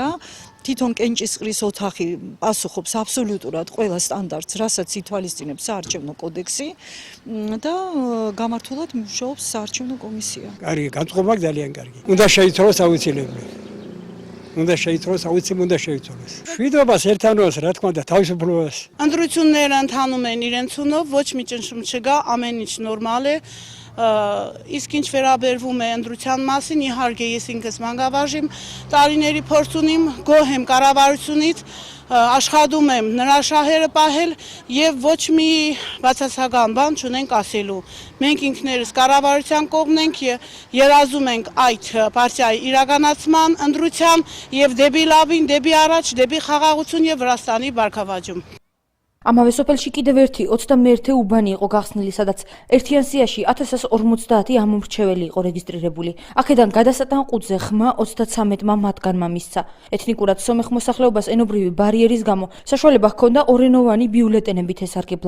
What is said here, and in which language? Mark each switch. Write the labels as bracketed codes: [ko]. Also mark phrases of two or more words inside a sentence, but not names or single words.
[ka] თვითონ კენჭისყრის ოთახი პასუხობს აბსოლუტურად ყველა სტანდარტს, რასაც ითვალისწინებს საარჩევნო კოდექსი და გამართულად მუშაობს საარჩევნო კომისია. კარგი, განწყობა ძალიან კარგი. უნდა შეიცვალოს აუცილებლად. უნდა შეიცვალოს. მშვიდობას, ერთიანობას, რა თქმა უნდა, თავისუფლებას. Andruțunerea înthanumen [hy] իրենցունով ոչ մի ճնշում չկա, ամեն ինչ նորմալ է։ Իսկ ինչ վերաբերվում է ընդրության մասին, իհարկե ես ինքս մանկավարժ եմ, տարիների փորձ ունեմ, գոհ եմ կառավարությունից, աշխատում եմ նրա շահերը պահել եւ ոչ մի բացասական բան չունենք ասելու։ Մենք ինքներս կառավարության կողմն ենք, երազում ենք այդ պարտիայի իրականացման, ընդրության եւ դեպի լավին, դեպի առաջ, դեպի խաղաղություն եւ Վրաստանի բարգավաճում։ [ka] ამავე სოფელში კიდევ ერთი 21 უბანი იყო გახსნილი, სადაც ერთიან სიაში 1050 ამომრჩეველი იყო რეგისტრირებული. აქედან გადასატან ყუთზე ხმა 33-მა მათგანმა მისცა. ეთნიკურად სომეხ მოსახლეობას ენობრივი ბარიერის გამო საშუალება ჰქონდა ორენოვანი ბიულეტენებით ესარგებლა.